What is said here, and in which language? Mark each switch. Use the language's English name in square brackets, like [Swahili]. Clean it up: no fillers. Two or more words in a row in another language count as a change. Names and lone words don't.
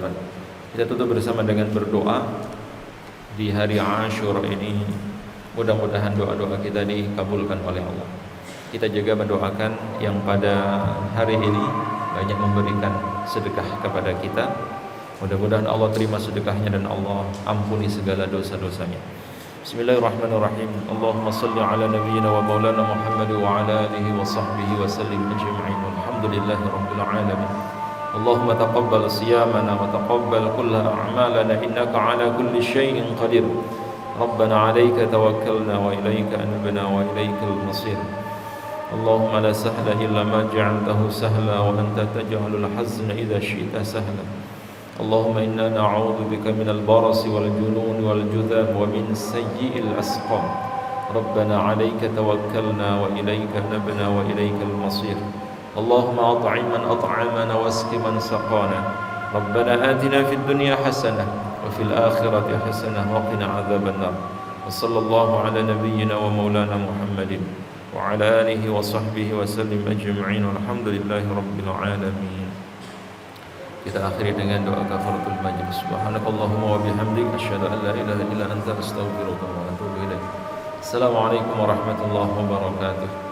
[Indonesian] Kita tutup bersama dengan berdoa di hari Asyura ini. Mudah-mudahan doa-doa kita dikabulkan oleh Allah. Kita juga mendoakan yang pada hari ini banyak memberikan sedekah kepada kita. Mudah-mudahan Allah terima sedekahnya dan Allah ampuni segala dosa-dosanya. [Arabic] بسم الله الرحمن الرحيم. اللهم صل على نبينا ومولانا محمد وعلى آله وصحبه وسلم أجمعين. الحمد لله رب العالمين. اللهم تقبل صيامنا وتقبل كل أعمالنا إنك على كل شيء قدير. ربنا عليك توكلنا وإليك أنبنا وإليك المصير. اللهم لا سهل إلا ما جعلته سهلا وأنت تجعل الحزن إذا شئت سهلا. اللهم إنا نعوذ بك من البرص والجنون والجذام ومن سيئ الأسقام. ربنا عليك توكلنا وإليك أنبنا وإليك المصير. اللهم أطعم من أطعمنا واسق من سقانا. ربنا آتنا في الدنيا حسنة وفي الآخرة حسنة وقنا عذاب النار. وصلى الله على نبينا ومولانا محمد وعلى آله وصحبه وسلم أجمعين. الحمد لله رب العالمين. [Indonesian] Kita akhiri dengan doa [Arabic] كفارة المجلس. سبحانك اللهم وبحمدك أشهد أن لا إله إلا أنت أستغفرك وأتوب إليك. السلام عليكم ورحمة الله وبركاته.